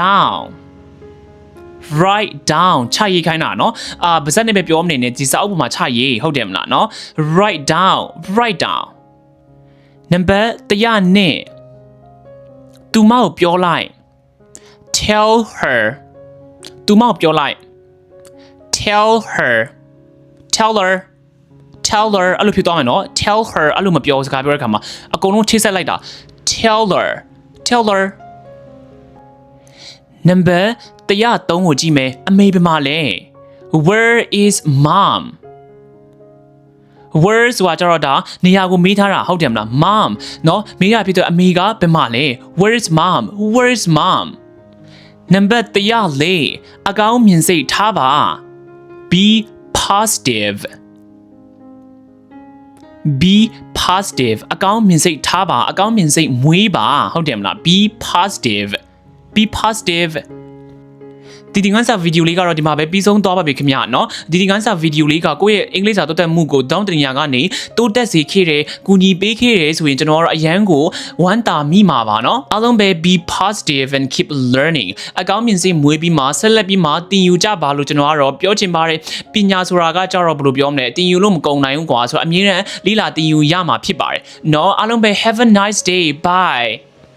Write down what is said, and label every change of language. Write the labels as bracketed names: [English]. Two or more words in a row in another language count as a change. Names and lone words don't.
[Burmese] down ချရေးခိုင်းတာเนาะပါဇက်နဲ့ပဲပြောမနေနဲ့ဒီစာအုပ်ပေါ်မှာချရေးဟုတ်တယ်မလားเนาะ [English] write down [Burmese] နံပါတ်102သူမကိုပြောလိုက် [English] tell her [Burmese] သူမကိုပြောလိုက် [English] tell her [Burmese] အဲ့လိုဖြစ်သွားမယ်နော် [English] tell her [Burmese] အဲ့လိုမပြောစကားပြောတဲ့အခါမှာအကုန်လုံးချိတ်ဆက်လိုက်တာ [English] tell her [Burmese] number 103 ကိုကြည့်မယ်အမေဘယ်မှာလဲ [English] where is mom [Burmese] where ဆိုတာကြတော့ဒါနေရာကိုမေးထားတာဟုတ်တယ်မလား mom နော်မေးရဖြစ်တော့အမေကဘယ်မှာလဲ [English] where is mom [Burmese] number 104 အကောင်းမြင်စိတ်ထားပါ [English] be positive [Burmese] အကောင်းမြင်စိတ်ထားပါအကောင်းမြင်စိတ်မွေးပါဟုတ်တယ်မလား [English] be positive [Burmese] ဒီငန်းစာဗီဒီယိုလေးကတော့ဒီမှာပဲပြီးဆုံးသွား ပါပြီခင်ဗျာเนาะဒီငန်းစာဗီဒီယိုလေးကကိုယ့်ရဲ့အင်္ဂလိပ်စာတိုးတက်မှုကိုဒေါင်းတနေရာကနေတိုးတက်စေခဲ့တယ်ကူညီပေးခဲ့တယ်ဆိုရင်ကျွန်တော်တို့အရန်ကိုဝမ်းသာမိမှာပါเนาะအားလုံးပဲ [English] be positive and keep learning [Burmese] အကောင်းမြင်စိတ်မွေးပြီးမှဆက်လက်ပြီးမှတင်ယူကြပါလို့ကျွန်တော်ကတော့ပြောချင်ပါတယ်ပညာဆိုတာကကြတော့ဘယ်လိုပြောမလဲတင်ယူလို့မကုန်နိုင်ဘူးကွာဆိုတော့အမြဲတမ်းလေးလာတင်ယူရမှာဖြစ်ပါတယ်เนาะအားလုံးပဲ [English] have a nice day bye